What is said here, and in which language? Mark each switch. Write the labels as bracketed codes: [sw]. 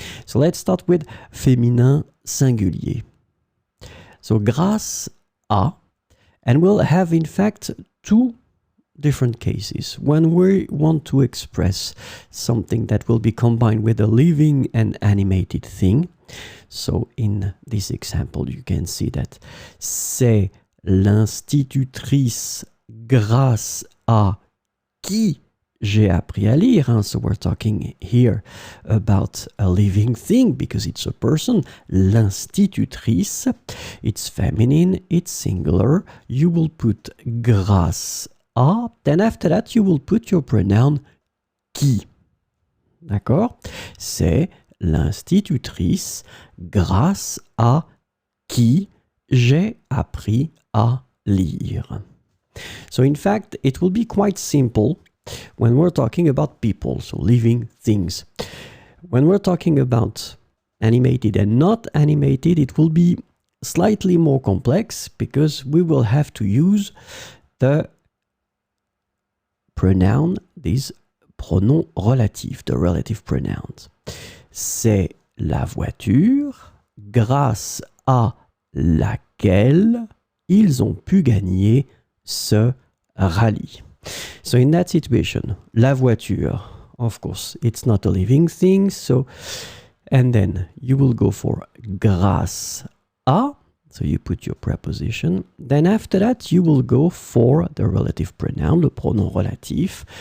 [en] So let's start with féminin singulier. So grâce à, and we'll have in fact two different cases. When we want to express something that will be combined with a living and animated thing. So in this example, you can see that [fr] c'est l'institutrice grâce à qui j'ai appris à lire. [en] So we're talking here about a living thing because it's a person. L'institutrice, it's feminine, it's singular. You will put grâce à, then after that you will put your pronoun qui. [fr] D'accord? C'est l'institutrice grâce à qui j'ai appris à lire. [en] So in fact, it will be quite simple when we're talking about people, so living things. When we're talking about animated and not animated, it will be slightly more complex because we will have to use the pronoun, these pronoms relatifs, the relative pronouns. [fr] C'est la voiture grâce à laquelle ils ont pu gagner ce rallye. [en] So in that situation, la voiture, of course, it's not a living thing, so, and then you will go for grâce à, so you put your preposition. Then after that, you will go for the relative pronoun, le pronom relatif.